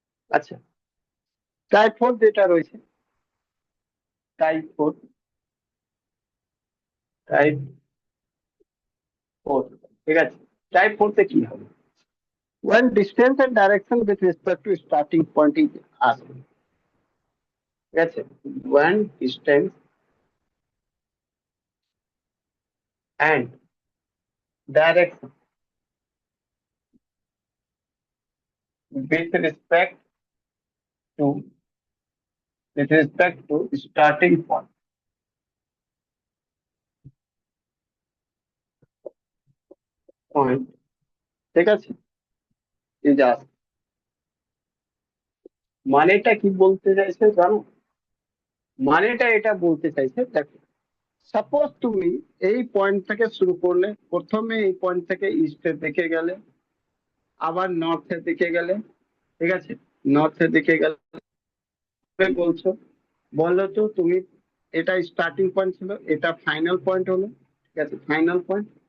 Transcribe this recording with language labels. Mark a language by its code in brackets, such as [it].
[bn] আচ্ছা, টাইপ 4 যেটা রয়েছে, টাইপ 4, টাইপ 4, ঠিক আছে। টাইপ 4 তে কি হবে? [en] When distance and direction with respect to starting point is asked, [bn] ঠিক আছে। [en] When distance and direction with to respect to starting point, [bn] ঠিক আছে, [en] is asked। [bn] মানেটা কি বলতে চাইছে জানো? মানেটা এটা বলতে চাইছে, দেখো, সাপোজ তুমি এই পয়েন্ট থেকে শুরু করলে, প্রথমে এই পয়েন্ট থেকে ইস্টের দিকে গেলে, আবার নর্থের দিকে গেলে, ঠিক আছে, নর্থের দিকে গেলে, বলছো, বলো তো তুমি, এটা স্টার্টিং পয়েন্ট ছিল, এটা ফাইনাল পয়েন্ট হলো, ঠিক আছে, ফাইনাল পয়েন্ট।